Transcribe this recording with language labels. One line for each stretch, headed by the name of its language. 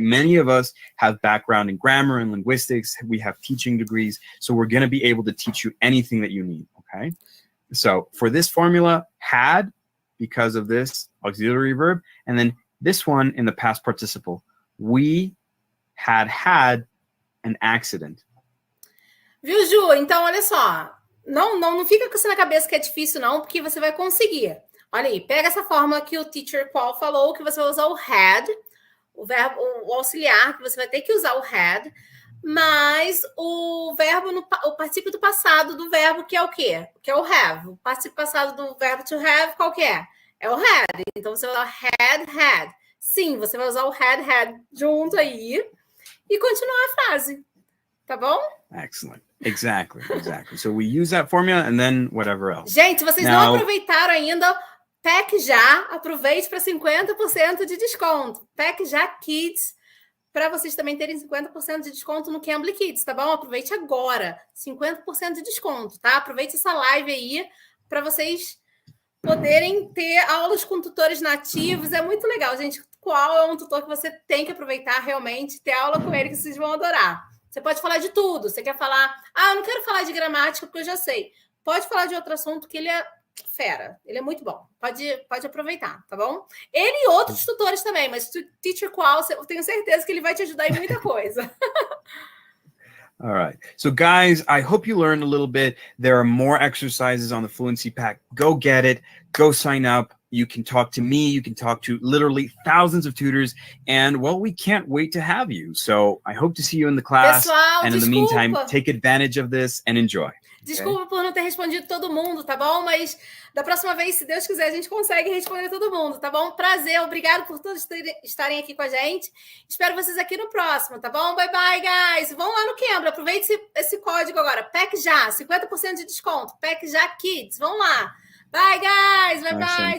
English: Many of us have background in grammar and linguistics. We have teaching degrees, so we're going to be able to teach you anything that you need. Okay. So for this formula, had, because of this auxiliary verb, and then this one in the past participle, we had an accident.
Portuguese: Viu, Ju? Então, olha só. Não fica com isso na cabeça que é difícil, não, porque você vai conseguir. Olha aí, pega essa fórmula que o teacher Qual falou, que você vai usar o had, o verbo, o auxiliar, que você vai ter que usar o had, mas o verbo, o particípio do passado do verbo, que é o quê? Que é o have. O particípio passado do verbo to have, qual que é? É o had. Então, você vai usar had. Sim, você vai usar o had junto aí e continuar a frase. Tá bom?
English: Excellent. Exactly. So we use that formula and then whatever else.
Portuguese: Gente, se vocês não aproveitaram ainda, Pack já, aproveite para 50% de desconto. Pack já Kids, para vocês também terem 50% de desconto no Cambly Kids, tá bom? Aproveite agora, 50% de desconto, tá? Aproveite essa live aí para vocês poderem ter aulas com tutores nativos. É muito legal, gente. Qual é um tutor que você tem que aproveitar realmente, ter aula com ele que vocês vão adorar. Você pode falar de tudo. Você quer falar, eu não quero falar de gramática porque eu já sei. Pode falar de outro assunto que ele é fera. Ele é muito bom. Pode aproveitar, tá bom? Ele e outros tutores também, mas Teacher Qual, eu tenho certeza que ele vai te ajudar em muita coisa.
English: All right. So guys, I hope you learned a little bit. There are more exercises on the Fluency Pack. Go get it. Go sign up. You can talk to me. You can talk to literally thousands of tutors. And, well, we can't wait to have you. So I hope to see you in the class.
Portuguese: Pessoal,
English: and in the meantime, take advantage of this and enjoy.
Portuguese: Desculpa por não ter respondido todo mundo, tá bom? Mas da próxima vez, se Deus quiser, a gente consegue responder todo mundo, tá bom? Prazer, obrigado por todos estarem aqui com a gente. Espero vocês aqui no próximo, tá bom?
English: Bye, bye, guys!
Portuguese: Vão lá no Cambly, aproveite esse código agora. Pack já, 50% de desconto. Pack já Kids, vão lá.
English: Bye, guys! Bye, bye!